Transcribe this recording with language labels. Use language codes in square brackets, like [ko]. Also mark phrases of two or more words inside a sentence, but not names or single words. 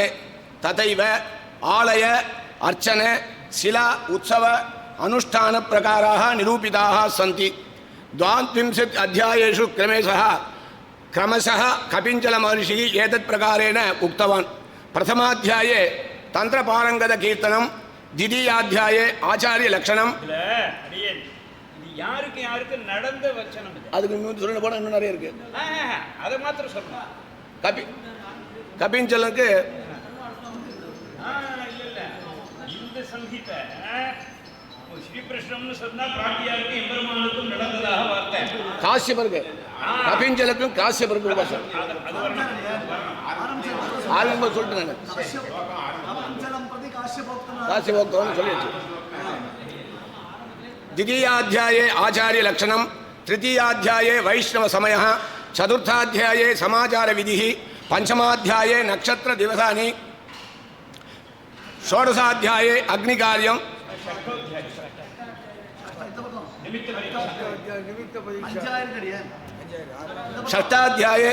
[sa] तथैव आलय अर्चन शिला उत्सव अनुष्ठान प्रकाराः निरूपिताः सन्ति. 22 अध्यायेषु क्रमशः कपिञ्चल महर्षिः एतत् प्रकारेण उक्तवान्. प्रथमाध्याये तन्त्रपारङ्गत कीर्तनं, द्वितीयाध्याये आचार्य लक्षणं. [ta] யாருக்கு யாருக்கு நடந்த வச்சனம் இது. அதுக்கு இன்னும் சொல்ல போனா இன்னும் நிறைய இருக்கு. அதை மாத்திரம் சொல்லணும். கபிஞ்சலுக்கு இல்ல இந்த சங்கீத ஸ்ரீகிருஷ்ணம்னு சொன்னா பிராட்டியாருக்கு எம்பெருமானுக்கும் நடந்ததாக வார்த்தை. காசியபருக்கு கபிஞ்சலுக்கும் காசியபருக்கு உபசம் ஆரம்ப சொல்லிட்டு நான் காசியபோக்தம்னு சொல்லிடுச்சு. [sa] द्वितीयाध्याये आचार्य लक्षणं, तृतीयाध्याये वैष्णव समयः, चतुर्थाध्याये समाचार विधिः, पंचमाध्याये नक्षत्र दिवसानि, षोडशाध्याये अग्निकार्यं, षष्ठाध्याये